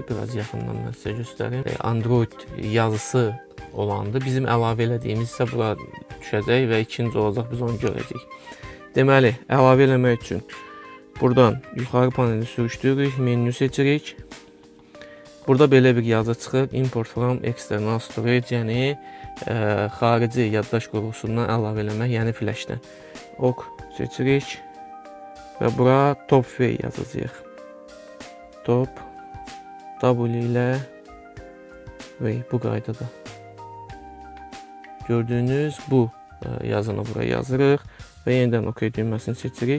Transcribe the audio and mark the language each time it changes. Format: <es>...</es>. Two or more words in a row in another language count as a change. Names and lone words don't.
<az>Biraz yaxından mən sizə göstərim. Android yazısı olandır. Bizim əlavə elədiyimiz isə bura düşəcək və ikinci olacaq, biz onu görəcəyik. Deməli, əlavə eləmək üçün buradan yuxarı paneli sürüşdürürük, menü seçirik. Burada belə bir yazı çıxır,</az> <en>import from external storage,</en> <az>yəni xarici yaddaş qurğusundan əlavə eləmək, yəni flashdən. OK seçirik və bura top V yazacağıq. Top W ilə V bu qaydada. Gördüyünüz bu yazını bura yazırıq və yenidən OK düyməsini seçirik.</az>